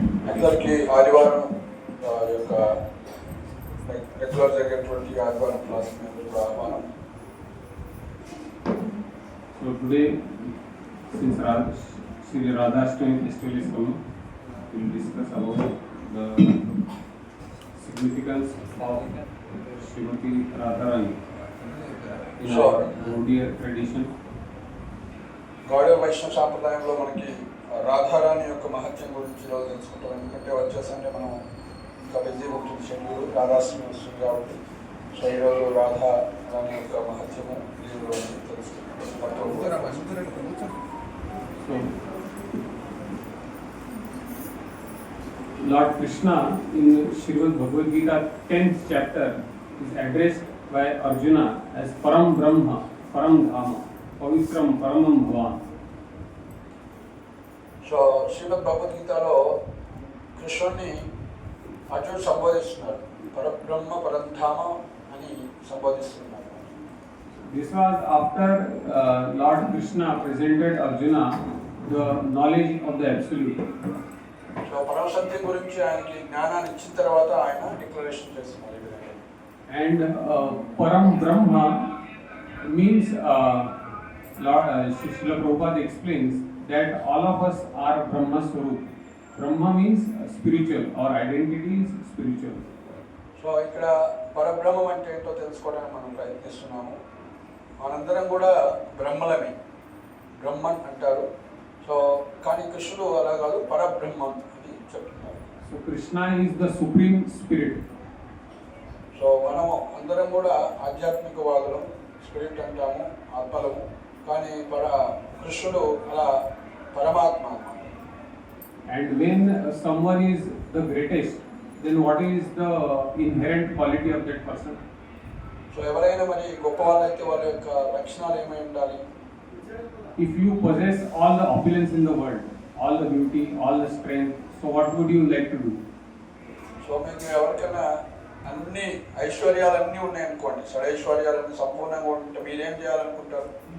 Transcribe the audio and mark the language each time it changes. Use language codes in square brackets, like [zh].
[te] అందరికీ ఆదివారం యొక్క రెగ్యులర్ జరిగేటువంటి ఆదివారం క్లాస్ మీద ఆహ్వానం. [en] So today, since Sri Radhashtami festival is coming, we will discuss about the significance of Srimati Radharani in Sure. our Gaudiya tradition. [te] Gaudiya వైష్ణవ సాంప్రదాయంలో మనకి రాధారాణి యొక్క మహత్యం గురించి ఈరోజు తెలుసుకుంటాం. ఎందుకంటే వచ్చేసంటే మనం ఇంకా బిజీ ఉంటుంది షెడ్యూల్, రాధాష్టమి వస్తుంది కాబట్టి సో ఈరోజు రాధారాణి యొక్క మహత్యము ఈరోజు తెలుసుకుంటాం. [en] So, Lord Krishna in Srimad Bhagavad Gita 10th chapter is addressed by Arjuna as [sa] Param Brahma, Param Dhama, Pavitram Paramam Bhavan. [te] So శ్రీమద్ భగవద్గీతలో కృష్ణుడిని అర్జునుడు సంబోధిస్తున్నాడు, పరబ్రహ్మ పరంధామ అని సంబోధిస్తున్నాడు. [en] This was after Lord Krishna presented Arjuna the knowledge of the Absolute. [te] So పరమసత్యం గురించి ఆయనకి జ్ఞానాన్ని ఇచ్చిన తర్వాత ఆయన డిక్లరేషన్ చేస్తున్నారు ఈ విధంగా. [en] And Param Brahma means Lord Srila Prabhupada explains that all of us are Brahma Swarup. Brahma means spiritual, our identity is spiritual. [te] So ఇక్కడ పరబ్రహ్మం అంటే ఏంటో తెలుసుకోవడానికి మనం ప్రయత్నిస్తున్నాము. మనందరం కూడా బ్రహ్మలమే, బ్రహ్మన్ అంటారు. సో కానీ కృష్ణుడు అలా కాదు, పరబ్రహ్మం అని చెప్తున్నారు. [en] So Krishna is the supreme spirit. [te] So మనము అందరం కూడా ఆధ్యాత్మికవాదులం, స్పిరిట్ అంటాము, ఆత్మలము. కానీ కృష్ణుడు అలా పరమాత్మ అన్నమాట. [en] And when someone is the greatest, then what is the inherent quality of that person? [te] So ఎవరైనా మరి గొప్ప వాళ్ళైతే వాళ్ళ యొక్క లక్షణాలు ఏమై ఉండాలి? [en] If you possess all the opulence in the world, all the beauty, all the strength, so what would you like to do? [te] So మీకు ఎవరికైనా అన్ని ఐశ్వర్యాలన్నీ ఉన్నాయనుకోండి, షడైశ్వర్యాలన్నీ సంపూర్ణంగా ఉంటే మీరేం చేయాలనుకుంటారు?